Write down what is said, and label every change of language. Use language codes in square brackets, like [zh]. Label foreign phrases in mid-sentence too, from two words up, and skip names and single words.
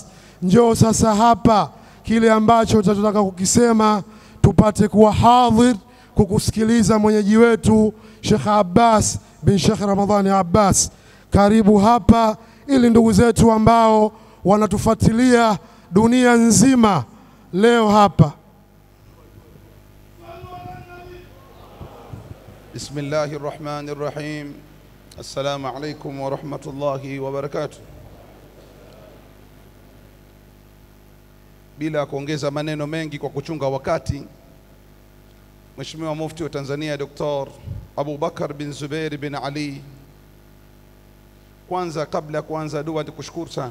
[sw] Njoo sasa hapa, kile ambacho tutataka kukisema tupate kuwa hadhir kukusikiliza mwenyeji wetu Sheikh Abbas bin Sheikh Ramadhani Abbas. Karibu hapa ili ndugu zetu ambao wanatufuatilia dunia nzima leo hapa. [ar] بسم الله الرحمن الرحيم. السلام عليكم ورحمة الله وبركاته. [sw] Bila kuongeza maneno mengi kwa kuchunga wakati, Mheshimiwa Mufti wa Tanzania Dr. Abubakar bin Zubair bin Ali, kwanza kabla kuanza dua nikushukuru sana.